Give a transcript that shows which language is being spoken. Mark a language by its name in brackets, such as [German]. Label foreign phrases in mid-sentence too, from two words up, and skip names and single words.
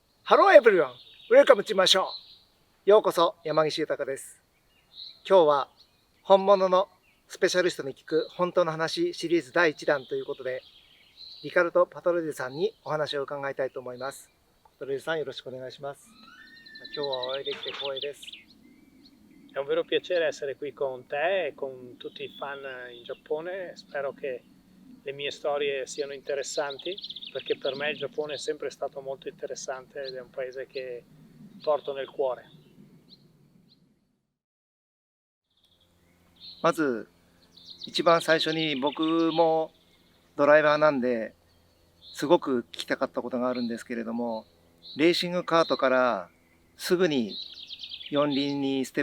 [English] Hello everyone! Welcome to my show! [Japanese] ようこそ、山岸豊です。今日は本物のスペシャリストに聞く本当の話シリーズ第1弾ということで、リカルド・パトレデさんにお話を伺いたいと思います。パトレデさん、よろしくお願いします。今日はお会いできて光栄です。 [Italian] È un vero piacere essere qui con te e con tutti i fan in Giappone. Spero che le mie storie siano interessanti, perché per me il Giappone è sempre stato molto interessante ed è un paese che porto nel cuore. [Japanese] まず一番最初に僕もドライバーなんですごく聞きたかったことがあるんですけれども、レーシングカートからすぐに四輪にステッ